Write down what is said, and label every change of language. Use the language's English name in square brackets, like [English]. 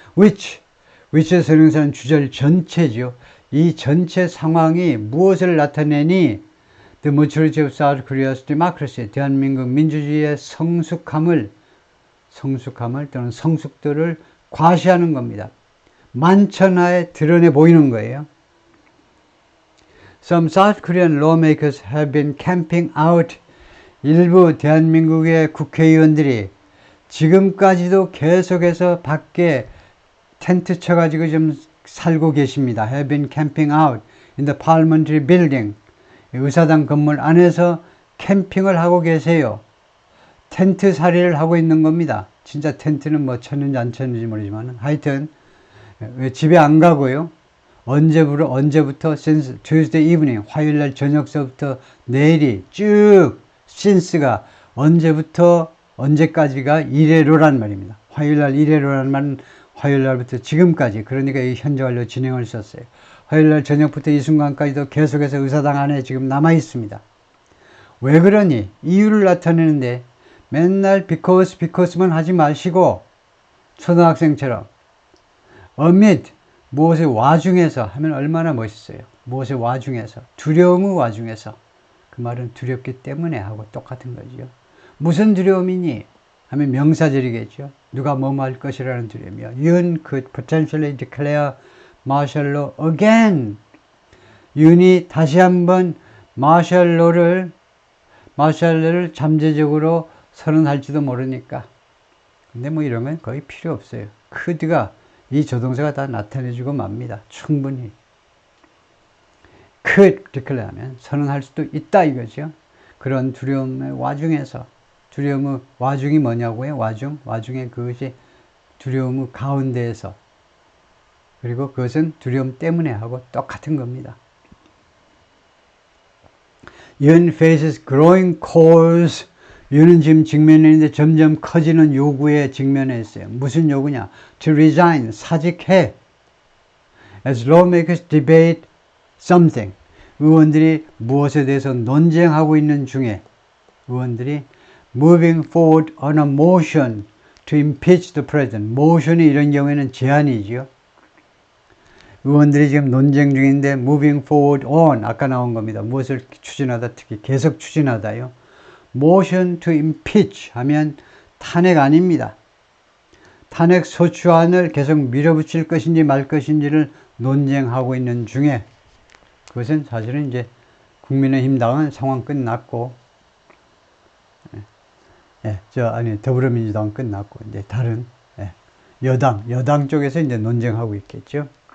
[Korean] which의 선행사는 주절 전체죠. 이 전체 상황이 무엇을 나타내니? [English] The maturity of South Korea's democracy, [Korean] 대한민국 민주주의의 성숙함을 또는 성숙도를 과시하는 겁니다. 만천하에 드러내 보이는 거예요. [English] Some South Korean lawmakers have been camping out. [Korean] 일부 대한민국의 국회의원들이 지금까지도 계속해서 밖에 텐트 쳐가지고 좀 살고 계십니다. [English] Have been camping out in the parliamentary building. [Korean] 의사당 건물 안에서 캠핑을 하고 계세요. 텐트 살이를 하고 있는 겁니다. 진짜 텐트는 뭐 쳤는지 안 쳤는지 모르지만 하여튼 집에 안 가고요. 언제부터 [English] since Tuesday evening, [Korean] 화요일날 저녁서부터 내일이 쭉 since가 언제부터 언제까지가 이래로란 말입니다. 화요일날 이래로란 말은 화요일날부터 지금까지, 그러니까 이 현재 완료 진행을 썼어요. 화요일날 저녁부터 이 순간까지도 계속해서 의사당 안에 지금 남아 있습니다. 왜 그러니? 이유를 나타내는데 맨날 because만 하지 마시고 초등학생처럼 amid, 무엇의 와중에서 하면 얼마나 멋있어요. 무엇의 와중에서, 두려움의 와중에서. 그 말은 두렵기 때문에 하고 똑같은 거죠. 무슨 두려움이니? 하면 명사절이겠죠. 누가 뭐뭐 할 것이라는 두려움이요. [English] Yoon could potentially declare martial law again. [Korean] 윤이 다시 한번 martial law를 잠재적으로 선언할지도 모르니까. 근데 뭐 이런 건 거의 필요 없어요. could가 이 조동사가 다 나타내주고 맙니다. 충분히. [English] could declare [Korean] 하면 선언할 수도 있다 이거죠. 그런 두려움의 와중에서, 두려움의 와중이 뭐냐고요? 와중에 그것이 두려움의 가운데에서, 그리고 그것은 두려움 때문에 하고 똑같은 겁니다. [English] Yoon faces growing calls. [Korean] 윤은 지금 직면해 있는데 점점 커지는 요구에 직면해 있어요. 무슨 요구냐? [English] To resign, [Korean] 사직해. [English] As lawmakers debate something. [Korean] 의원들이 무엇에 대해서 논쟁하고 있는 중에 의원들이 [English] moving forward on a motion to impeach the president. [Korean] motion이 이런 경우에는 제안이죠. 의원들이 지금 논쟁 중인데 [English] moving forward on, [Korean] 아까 나온 겁니다. 무엇을 추진하다, 특히 계속 추진하다요. [English] motion to impeach [Korean] 하면 탄핵 아닙니다. 탄핵 소추안을 계속 밀어붙일 것인지 말 것인지를 논쟁하고 있는 중에, 그것은 사실은 이제 국민의힘 당은 상황 끝났고, 더불어민주당은 끝났고, 이제 다른 여당 쪽에서 이제 논쟁하고 있겠죠.